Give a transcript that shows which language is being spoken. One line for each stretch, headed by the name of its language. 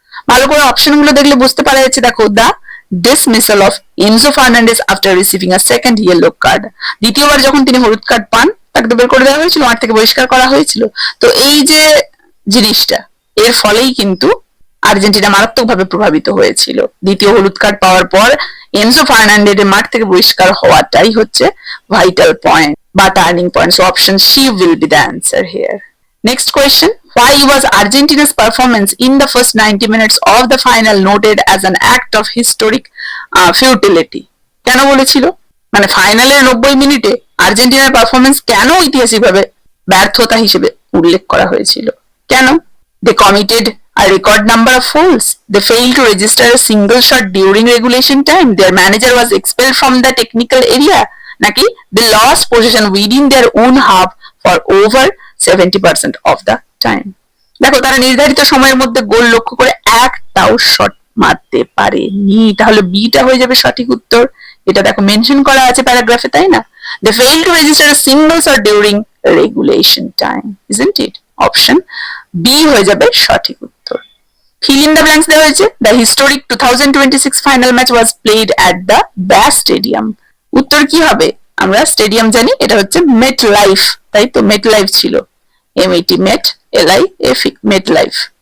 Bangla: ভালো করে অপশনগুলো দেখলে বুঝতে পারা যাচ্ছে। দেখো,
English: the dismissal of Enzo Fernandez after receiving a second yellow card,
Bangla: দ্বিতীয়বার যখন তিনি হলুদ কার্ড পান তাকে তো বের করে দেওয়া হয়েছিল, মাঠ থেকে বহিষ্কার করা হয়েছিল। তো এই যে জিনিসটা এর ফলেই কিন্তু আর্জেন্টিনা মারাত্মকভাবে প্রভাবিত হয়েছিল। দ্বিতীয় হলুদ কার্ড পাওয়ার পর এনজো ফার্নান্ডেজের মাঠ থেকে বহিষ্কার হওয়াটাই হচ্ছে ভাইটাল পয়েন্ট বা turning point.
English: So option C will be the answer here. Next question, why was Argentina's performance in the first 90 minutes of the final noted as an act of historic futility?
Bangla: কেন বলেছিল, মানে ফাইনালের 90 মিনিটে আর্জেন্টিনার performance কেন ঐতিহাসিকভাবে ব্যর্থতা হিসেবে উল্লেখ করা হয়েছিল? কেন?
English: They committed a record number of fouls. They failed to register a single shot during regulation time. Their manager was expelled from the technical area. নাকি they lost possession within their own half for over 70% of the time.
Bangla: দেখো তারা নির্ধারিত সময়ের মধ্যে গোল লক্ষ্য করে একটাও shot মারতে পারেনি, তাহলে বিটা হয়ে যাবে সঠিক উত্তর। এটা দেখো মেনশন করা আছে প্যারাগ্রাফে, তাই না?
English: They failed to register a single shot during regulation time, isn't it?
Bangla: Option B হয়ে যাবে সঠিক উত্তর।
English: fill in the blanks
Bangla: দেওয়া হয়েছে,
English: The historic 2026 final match was played at the bass stadium.
Bangla: উত্তর কি হবে? আমরা স্টেডিয়াম জানি, এটা হচ্ছে মেট লাইফ, তাই তো মেট লাইফ ছিল, এমইটি মেট LIF মেট লাইফ।